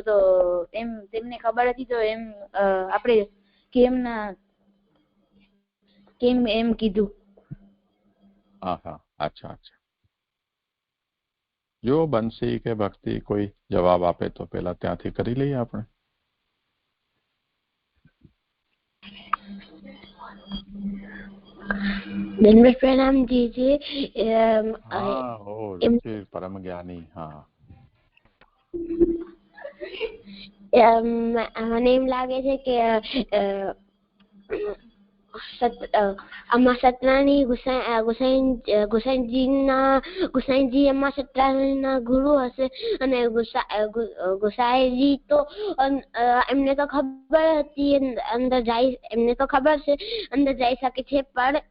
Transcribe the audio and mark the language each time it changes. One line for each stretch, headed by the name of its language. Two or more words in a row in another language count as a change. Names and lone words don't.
Gujarati: તો તેમને ખબર હતી તો આપણે કેમ એમ કીધું? અચ્છા. જો બંસી કે ભક્તિ કોઈ જવાબ આપે તો પેલા ત્યાંથી કરી લઈએ આપણે.
Hindi: दंडवत प्रणाम दीजिए। परम ज्ञानी। हाँ,
Gujarati: મને એમ લાગે છે કે અમ્મા ક્ષેત્રાણી ગુસાઈજી અમ્મા ક્ષેત્રાણીના ગુરુ હશે અને ગુસાઈજી તો એમને તો ખબર હતી અંદર જાય, એમને તો ખબર છે અંદર જઈ શકે છે, પણ